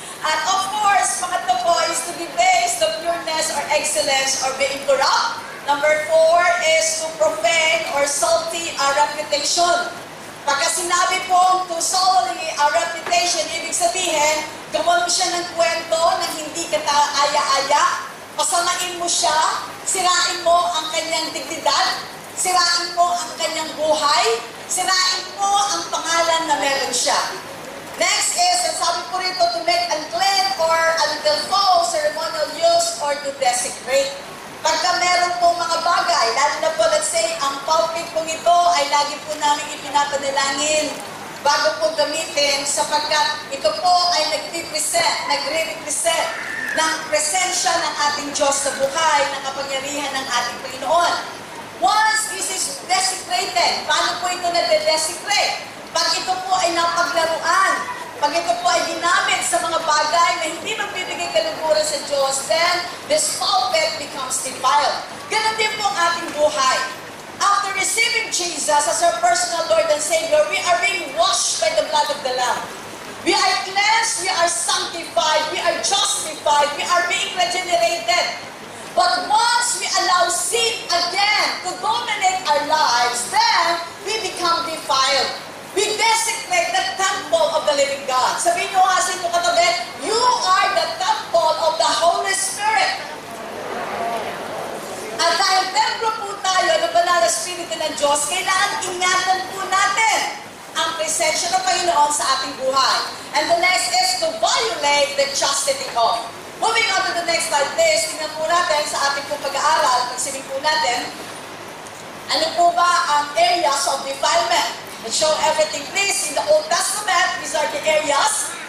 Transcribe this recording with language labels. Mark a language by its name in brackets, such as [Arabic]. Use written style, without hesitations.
[English] And of course, [Filipino] pangatlo po [English] is to debase the pureness or excellence or being corrupt. Number 4 is to profane or sully our reputation. [Filipino] Pagka sinabi po [English] to sully our reputation, [Filipino] ibig sabihin, gawan mo siya ng kwento na hindi ka aya-aya, pasamain mo siya, sirain mo ang kanyang dignidad, sirain mo ang kanyang buhay, sirain mo ang pangalan na meron siya. [English] Next is, [Filipino] ang sabi po rito, [English] to make unclean or until full ceremonial use or to desecrate. [Filipino] Pagka meron pong mga bagay, lalo na po, [English] let's say, [Filipino] ang pulpit pong ito ay lagi po namin ipinapanalangin bago po gamitin sapagkat ito po ay nagre-represent ng presensya ng ating Diyos sa buhay, ng kapangyarihan ng ating Panginoon. [English] Once this is desecrated, [Filipino] paano po ito na-desecrate? Pag ito po ay napaglaruan, pag ito po ay ginamit sa mga bagay na hindi magbibigay kaluguran sa Diyos, [English] then this pulpit becomes defiled. [Filipino] Ganon din po ang ating buhay. [English] After receiving Jesus as our personal Lord and Savior, we are being washed by the blood of the Lamb. We are cleansed, we are sanctified, we are justified, we are being regenerated. But once we allow sin again to dominate our lives, then we become defiled. We desecrate the temple of the living God. [Filipino] Sabihin nyo nga sa inyo katabi, [English] you are the temple of the Holy Spirit. [Filipino] At dahil templo po tayo ng banal na Espiritu ng Diyos, kailangan ingatan po natin ang presensya ng Panginoon sa ating buhay. [English] And the next is to violate the chastity of. Moving on to the next slide, please. [Filipino] Tingnan po natin sa ating pong pag-aaral, pagsiling po natin, ano po ba ang [English] areas of defilement? Let's show everything, please. In the Old Testament, these are the areas.